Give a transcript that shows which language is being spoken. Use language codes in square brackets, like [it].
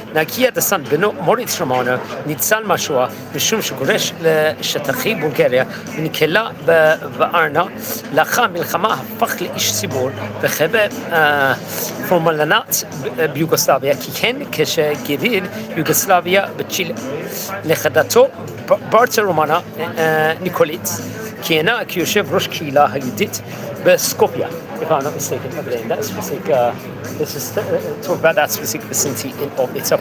[en] Now he had the son [he] Beno Moritz Romano, ניצל מהשואה משום שגורש לשטחי בולגריה ונקלה בארנה. לאחר המלחמה הפך לאיש ציבור וחבר פורמלנט ביוגוסלביה, כיהן כשגריר יוגוסלביה בצ'ילה. נכדתו ברטה רומנה ניקוליץ כיהנה כיושב ראש קהילה היהודית בסקופיה. [en] If I'm not mistaken, over there in that specific, let's just talk about that specific vicinity of itself.